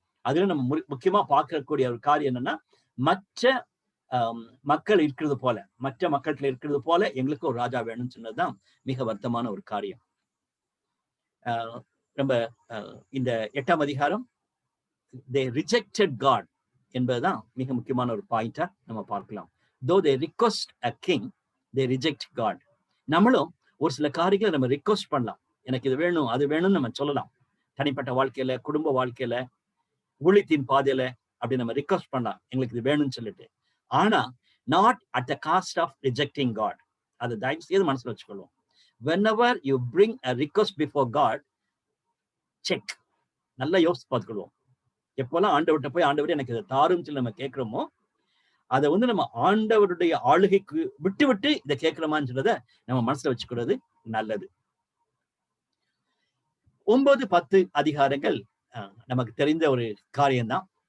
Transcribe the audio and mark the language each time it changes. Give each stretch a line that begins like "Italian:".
Tamil: அதுல நம்ம முக்கியமா பார்க்கக்கூடிய ஒரு காரியம் என்னன்னா, மற்ற மக்கள் இருக்கிறது போல, மற்ற மக்கள்கிட்ட இருக்கிறது போல எங்களுக்கு ஒரு ராஜா வேணும்னு சொன்னதுதான் மிக வருத்தமான ஒரு காரியம். நம்ம இந்த 8ஆம் அதிகாரம்
English: they rejected God
Tamil: என்பதுதான் மிக முக்கியமான ஒரு பாயிண்டா நம்ம பார்க்கலாம்.
English: though they request a king, they reject God.
Tamil: நம்மளும் ஒரு சில காரியங்களை நம்ம ரிக்வெஸ்ட் பண்ணலாம், எனக்கு இது வேணும் அது வேணும்னு நம்ம சொல்லலாம். தனிப்பட்ட வாழ்க்கையில, குடும்ப வாழ்க்கையில, ஊழியத்தின் பாதையில அப்படி நம்ம ரிக்வெஸ்ட் பண்ணலாம், எங்களுக்கு இது வேணும்னு சொல்லிட்டு. ஆனா
English: not at the cost of rejecting God.
Tamil: அதை தயவு செய்து மனசுல வச்சுக்கொள்வோம்.
English: whenever you bring a request before God, check,
Tamil: நல்லா யோசிச்சு பார்த்துக்கொள்வோம். எப்போல்லாம் ஆண்டவர்கிட்ட போய் ஆண்டவர் எனக்கு இதை தாரும் சொல்லி நம்ம கேட்கிறோமோ, அதை வந்து நம்ம ஆண்டவருடைய ஆளுகைக்கு விட்டு விட்டு இதை கேட்கிறோமான்னு சொல்றத நம்ம மனசுல வச்சுக்கிறது நல்லது. 9-10 அதிகாரங்கள் நமக்கு தெரிந்த ஒரு காரியம்தான்.